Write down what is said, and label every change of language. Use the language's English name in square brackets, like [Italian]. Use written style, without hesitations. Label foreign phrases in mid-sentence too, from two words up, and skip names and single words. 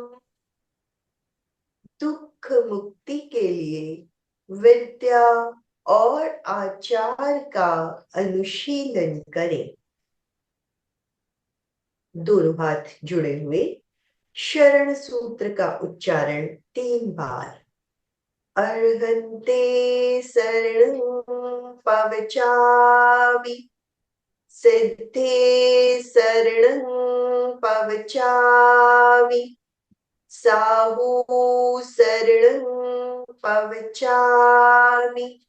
[Hindi] दुख मुक्ति के लिए विद्या और आचार का अनुशीलन करें। दोनों हाथ जुड़े हुए शरण सूत्र का उच्चारण 3 बार। [Prakrit languages] अर्हन्ते शरणं पवचामि, सिद्धे शरणं पवचामि, साहू शरणं पवचामि,